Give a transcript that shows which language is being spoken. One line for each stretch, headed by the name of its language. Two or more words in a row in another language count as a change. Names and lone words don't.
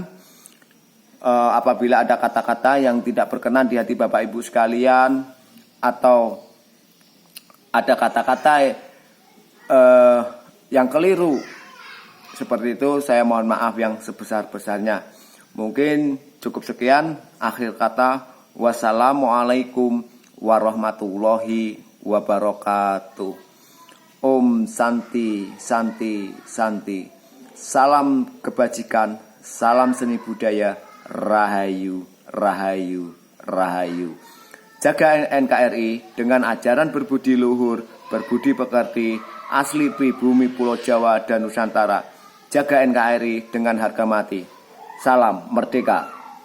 Indonesian: Apabila ada kata-kata yang tidak berkenan di hati Bapak Ibu sekalian, atau ada kata-kata yang keliru seperti itu, saya mohon maaf yang sebesar-besarnya. Mungkin cukup sekian.
Arabic: Akhir kata, والسلام عليكم ورحمة الله وبركاته.
Sanskrit: ॐ शान्ति शान्ति शान्ति.
Indonesian: Salam kebajikan, salam seni budaya,
Javanese: Rahayu Rahayu Rahayu.
Indonesian: Jaga NKRI dengan ajaran berbudi luhur, berbudi pekerti, asli pribumi Pulau Jawa dan Nusantara. Jaga NKRI dengan harga mati. Salam merdeka.